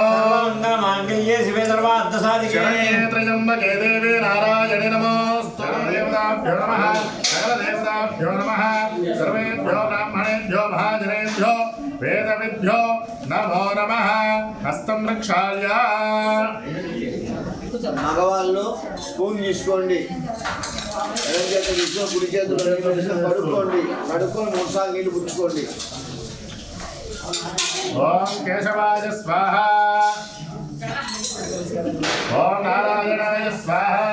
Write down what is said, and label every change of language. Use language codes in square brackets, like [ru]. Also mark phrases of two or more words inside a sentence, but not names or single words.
[sa] सर्वमङ्गलमाङ्गल्ये शिवे सर्वार्थसाधिके त्र्यम्बके देवी नारायणे नमोऽस्तु देवताभ्यो नमः सकलदेवताभ्यो नमः सर्वेभ्यो ब्राह्मणेभ्यो महाजनेभ्यो वेदविद्भ्यो नमो नमः हस्तं रक्षाल्य [te] మగవాళ్ళు స్పూన్ తీసుకోండి ఎడం చేత తీసుకో కుడి చేతులు కడుక్కోండి కడుక్కొని 3 సార్లు నీళ్లు పుచ్చుకోండి [sa] ఓం కేశవాయ స్వాహ ఓం నారాయణాయ స్వాహ